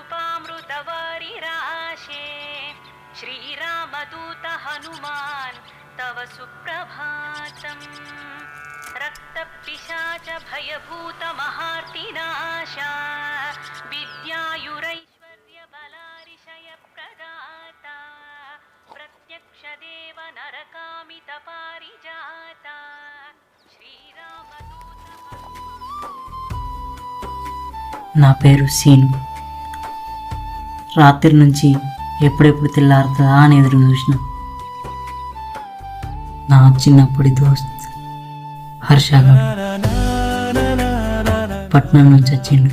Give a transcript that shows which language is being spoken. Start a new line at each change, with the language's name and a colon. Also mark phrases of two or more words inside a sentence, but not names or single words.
Sanskrit: कृपामृतवारिराशे श्रीरामदूत हनुमान् तव सुप्रभातम् रक्तपिशाच भयभूत महार्तिनाशा विद्यायुरैश्वर्य बलारिशय प्रदाता प्रत्यक्ष देव नरकामित पारिजाता श्रीरामदूत
Telugu: నా పేరు సీను. రాత్రి నుంచి ఎప్పుడెప్పుడు తెల్లారుతుందా అని ఎదురు చూసిన. నా చిన్నప్పటి దోస్త్ హర్షగా పట్నం నుంచి వచ్చిండు.